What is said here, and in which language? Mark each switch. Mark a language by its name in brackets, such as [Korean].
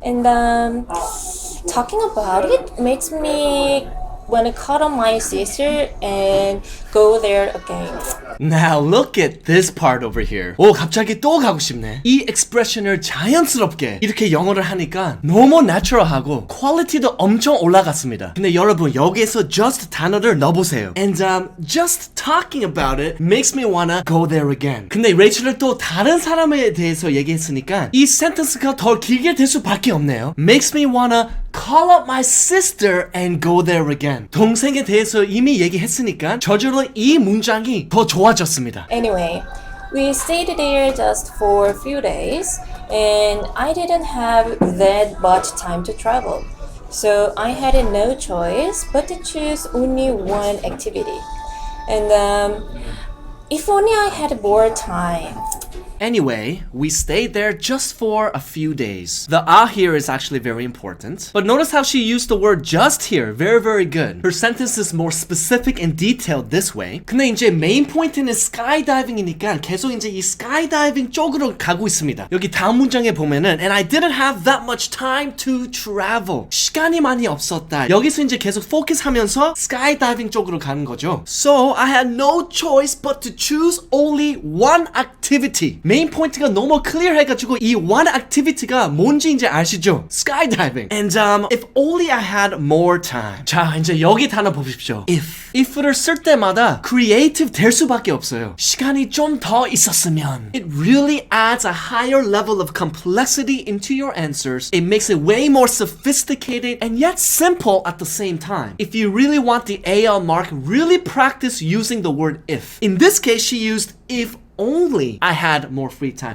[English] And talking about it makes me want to call on my sister and go there again. Now look at this part over here. [Korean] 오, 갑자기 또 가고 싶네. 이 expression을 자연스럽게 이렇게 영어를 하니까 너무 natural하고 퀄리티도 엄청 올라갔습니다. 근데 여러분 여기에서 just 단어를 넣어보세요. [English] And just talking about it makes me wanna go there again. [Korean] 근데 레이첼을 또 다른 사람에 대해서 얘기했으니까 이 센텐스가 더 길게 될 수밖에 없네요. [English] Makes me wanna call up my sister and go there again. [Korean] 동생에 대해서 이미 얘기했으니까 저절로 이 문장이 더 좋아졌습니다. [English] Anyway, we stayed there just for a few days and I didn't have that much time to travel. So I had no choice but to choose only one activity. And if only I had more time. Anyway, we stayed there just for a few days. The here is actually very important. But notice how she used the word just here. Very, very good. Her sentence is more specific and detailed this way. [Korean] 근데 이제 메인 포인트는 skydiving이니까 계속 이제 이 skydiving 쪽으로 가고 있습니다. 여기 다음 문장에 보면은 [English] And I didn't have that much time to travel. [Korean] 시간이 많이 없었다. 여기서 이제 계속 포커스하면서 skydiving 쪽으로 가는 거죠. [English] So I had no choice but to choose only one activity. [Korean] 메인 포인트가 너무 클리어 해가지고 이 one activity가 뭔지 이제 아시죠? [English] skydiving. And if only I had more time. [Korean] 자, 이제 여기 단어 보십시오. if를 쓸 때마다 creative 될 수밖에 없어요. 시간이 좀 더 있었으면. [English] It really adds a higher level of complexity into your answers. It makes it way more sophisticated and yet simple at the same time. If you really want the AL mark, really practice using the word if. In this case, she used if only I had more free time.